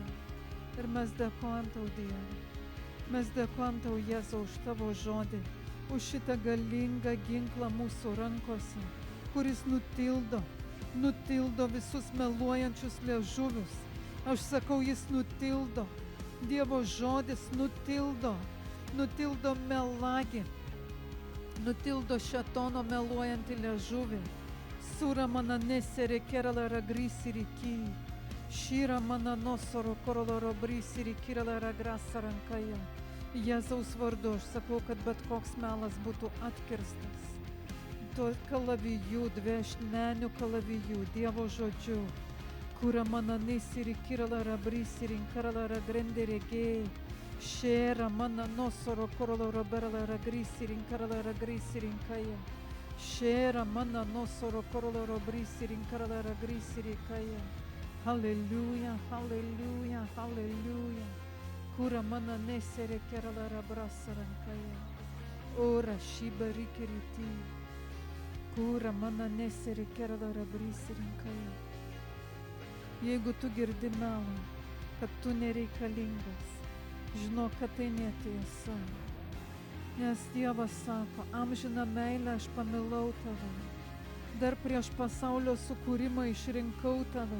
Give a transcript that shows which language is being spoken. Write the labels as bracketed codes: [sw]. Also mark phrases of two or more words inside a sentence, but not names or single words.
[lt] Ir mes dėkojam tau, Dieve. Mes dėkojam tau, Jėzau, už tavo žodį, už šitą galingą ginklą mūsų rankose, kuris nutildo visus meluojančius liežuvius. Aš sakau, jis nutildo. Dievo žodis nutildo melagį. Nutildo šėtono meluojantį liežuvį. Sura mana neserė kerala ragrisi riki. Šyra mana nosoro korolo robrisi rikirala ragrasa rankaja. Jėzaus vardu aš sakau, kad bet koks melas būtų atkirstas. Tuo kalaviju, dviešnenių kalaviju, Dievo žodžiu. Kura mana nesiri kirala rabrisi rinkarala ragrende regėjai. Šėra mana nosoro korolo roberala ragrisi rinkarala ragrisi rinkaja. Šėra mana nosoro korolo robrisi rinkarala ragrisi rinkaja. Halleluja, halleluja, halleluja. Kura mana nesere kerala rabrasa rankaja. Ora šiba rikiriti. Kura mana nesere kerala rabrisi rinkaja. Jeigu tu girdi melą, kad tu nereikalingas, žinok, kad tai netiesa. Nes Dievas sako, amžiną meilę aš pamilau tave. Dar prieš pasaulio sukūrimą išrinkau tave.